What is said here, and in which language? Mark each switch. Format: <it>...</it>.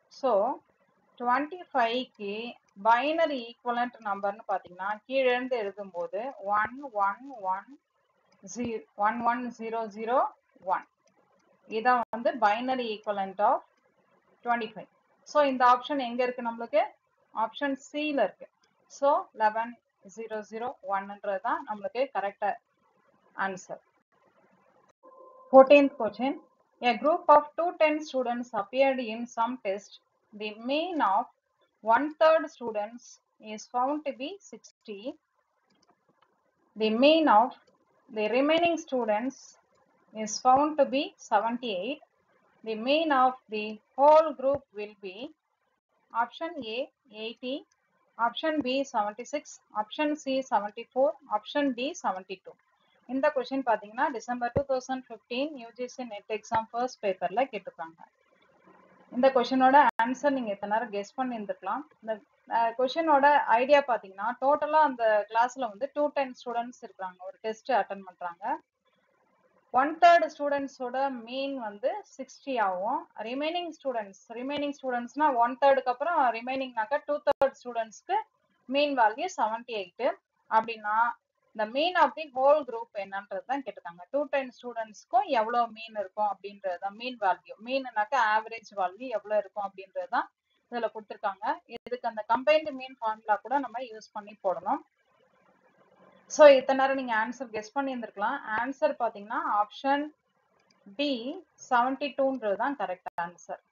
<ta>So 25க்கு binary equivalent நம்பர்னு பார்த்தீங்கன்னா கீழே இருந்து எழுதும்போது 11001. இதான் வந்து பைனரி ஈக்குவலன்ட் ஆஃப் 25. ஸோ இந்த ஆப்ஷன் எங்க இருக்கு? நம்மளுக்கு ஆப்ஷன் சில இருக்கு. ஸோ 11001ன்றது தான் நம்மளுக்கு correct answer.</ta> <en>14th question. A group of 210 students appeared in some test. The mean of 1/3 students is found to be 60. The mean of the remaining students is found to be 78. The mean of the whole group will be option A 80, option B 76, option C 74, option D 72.</en> <ta>இந்த question பாத்தீங்கன்னா December 2015 UGC net exam first பேப்பர்ல கேட்டிருக்காங்க. இந்த கொஸ்டினோட answer நீங்க எத்தனை நேரம் guess பண்ணியிருந்துக்கலாம். இந்த கொஸ்டினோட idea பாத்தீங்கன்னா டோட்டலா அந்த கிளாஸ்ல வந்து 210 ஸ்டூடெண்ட்ஸ் இருக்காங்க, ஒரு டெஸ்ட் அட்டென்ட் பண்றாங்க. 1/3 ஸ்டூடெண்ட்ஸோட மீன் வந்து 60 ஆகும். ரிமைனிங் ஸ்டூடெண்ட்ஸ்னா 1/3க்கு அப்புறம் ரிமைனிங்னாக்கா 2/3 ஸ்டூடெண்ட்ஸ்க்கு மீன் வேல்யூ 78. அப்படின்னா</ta> <en>the mean of the whole group</en> <ta>என்னன்றது தான் கேட்டிருக்காங்க. 210 ஸ்டூடெண்ட்ஸ்க்கும் எவ்வளவு மீன் இருக்கும் அப்படின்றது தான் மீன் வேல்யூ. மீன்னாக்க ஆவரேஜ் வேல்யூ எவ்வளவு இருக்கும் அப்படின்றது தான் இதுல கொடுத்திருக்காங்க. இதுக்கு அந்த கம்பைன்டு மீன் ஃபார்முலா கூட நம்ம யூஸ் பண்ணி போடணும். சோ இத்தனை நேரம் நீங்க ஆன்சர் கெஸ் பண்ணி இருந்திருக்கலாம். ஆன்சர் பாத்தீங்கன்னா ஆப்ஷன் டி 72ன்றது தான் கரெக்ட் ஆன்சர்.</ta>